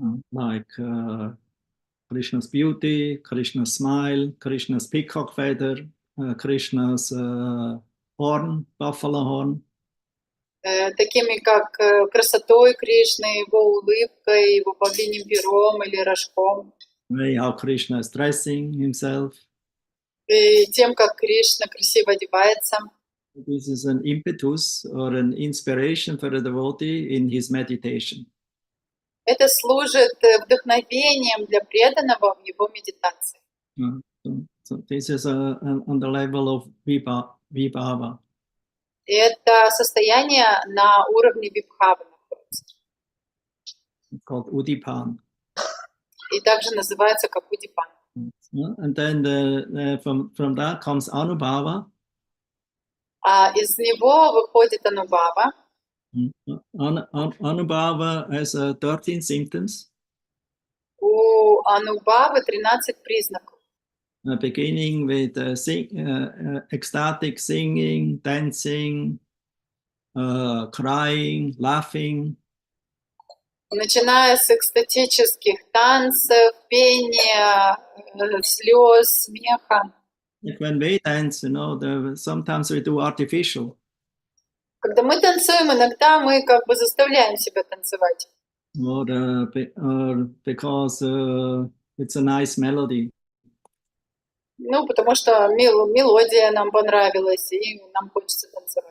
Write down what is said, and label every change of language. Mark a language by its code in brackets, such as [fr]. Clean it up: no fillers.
[en] Like Krishna's beauty, Krishna's smile, Krishna's peacock feather, Krishna's horn, buffalo horn. [ru] Такими как красотой Кришны, его улыбкой, его павлиним пером или рожком. [en] How Krishna is dressing himself. [ru] И тем, как Кришна красиво одевается. [en] This is an impetus or an inspiration for a devotee in his meditation. [ru] Это служит вдохновением для преданного в его медитации. [en] So this is on the level of Vibhava. [ru] И это состояние на уровне вибхавы находится. [en] It's called Udipan. [ru] И также называется как удипан. [en] And then from that comes Anubhava. [ru] А из него выходит анубхава. [en] Anubhava has 13 symptoms. [ru] У анубхавы 13 признаков. [en] Beginning with ecstatic singing, dancing, crying, laughing. [ru] Начиная с экстатических танцев, пения, слез, смеха. [en] Like when we dance, sometimes we do artificial. [ru] Когда мы танцуем, иногда мы как бы заставляем себя танцевать. [en] Or because it's a nice melody. [ru] Ну, потому что мелодия нам понравилась, и нам хочется танцевать.